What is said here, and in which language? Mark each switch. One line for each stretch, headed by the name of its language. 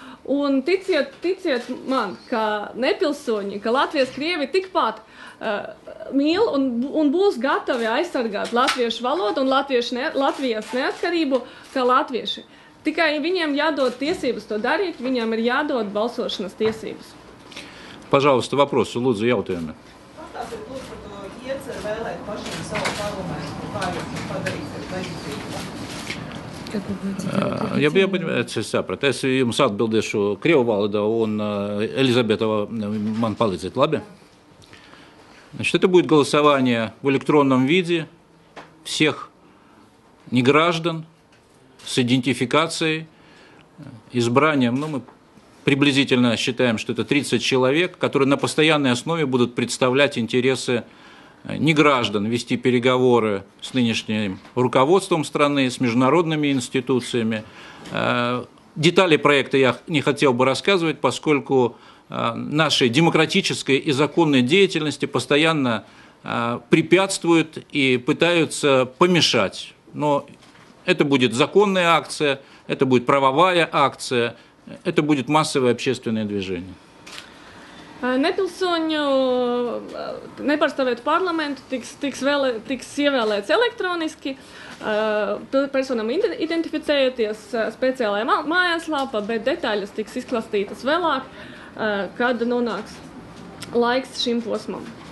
Latvian: Un ticiet man, ka nepilsoņi, ka Latvijas krievi tikpat mīl un būs gatavi aizsargāt latviešu valodu un Latvijas neatkarību kā latvieši. Tikai viņiem jādod tiesības to darīt, viņiem ir jādod balsošanas tiesības.
Russian: Пожалуйста, вопросы,
Latvian: лūdzu, jautājumi. Pastāstiet, lūdzu, par to ieceru vēlēt pašiem savu parlamentu, kā jūs padarīsiet leģitīvu?
Russian: Я
Latvian: sapratu. Es jums atbildēšu krievu valodā, un Elizabeta man palīdzēt, labi?
Russian: Значит, это будет голосование в электронном виде всех неграждан с идентификацией, избранием. Мы приблизительно считаем, что это 30 человек, которые на постоянной основе будут представлять интересы неграждан, вести переговоры с нынешним руководством страны, с международными институциями. Детали проекта я не хотел бы рассказывать, поскольку нашей демократической и законной деятельности постоянно препятствуют и пытаются помешать. Но это будет законная акция, это будет правовая акция, это будет массовое общественное движение.
Latvian: Nepilsoņu nepārstāvēt parlamentu tiks ievēlēts elektroniski, personam identificējoties speciālajā mājaslapā, bet detaļas tiks izklāstītas vēlāk, kad nonāks laiks šim posmam.